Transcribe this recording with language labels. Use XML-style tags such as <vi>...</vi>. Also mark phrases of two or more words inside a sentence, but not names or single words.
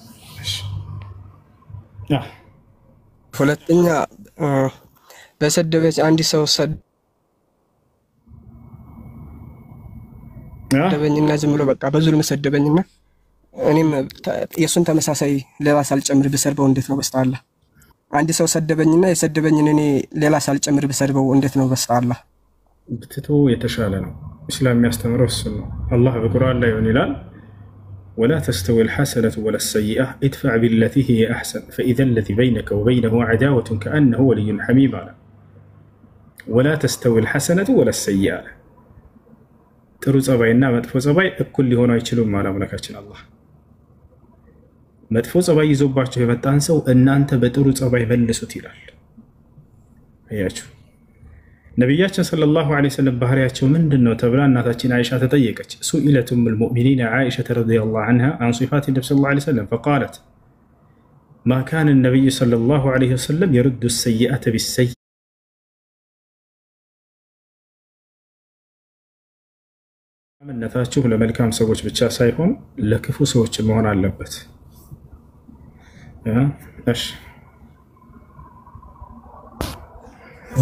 <am>ሁለተኛ በሰደበች አንድ ሰው ሰደበኝና ዝም ብሎ በቃ በዙልም ሰደበኝና እኔም የሱን ተመሳሳይ ሌላ ሳልጨምር ብሰርበው እንዴት ነው በስተአላህ? አንድ ሰው ሰደበኝና የሰደበኝን እኔ ሌላ ሳልጨምር ብሰርበው እንዴት ነው በስተአላህ? ብትቶ የተሻለ ነው። እስላም የሚያስተምረው እሱ ነው። አላህ በቁርአን ላይ ይላል</am> <ar>ولا تستوي الحسنة ولا السيئة ادفع بالتي هي أحسن فإذا الذي بينك وبينه عداوة كأنه ولي حميم. ولا تستوي الحسنة ولا السيئة</ar> <am>ጥሩ ጸባይና መጥፎ ጸባይ እኩል ሊሆኑ አይችሉም ማለት አምላካችን አላህ። መጥፎ ጸባይ ይዞባቸው የመጣን ሰው እናንተ በጥሩ ጸባይ መልሱት ይላል። አያችሁ ነብያችን</am> <ar>صلى الله عليه وسلم</ar> <am>ባህሪያቸው ምንድነው ተብላ እናታችን አይሻ ተጠየቀች።</am> <ar>سُئلت أم المؤمنين عائشة رضي الله عنها عن صفات النبي صلى الله عليه وسلم فقالت ما كان النبي صلى الله عليه وسلم يرد السيئة بالسيئة</ar> <am>እምነታችሁ ለመልካም ሰዎች ብቻ ሳይሆን ለክፉ ሰዎች መሆን አለበት። እሺ</am>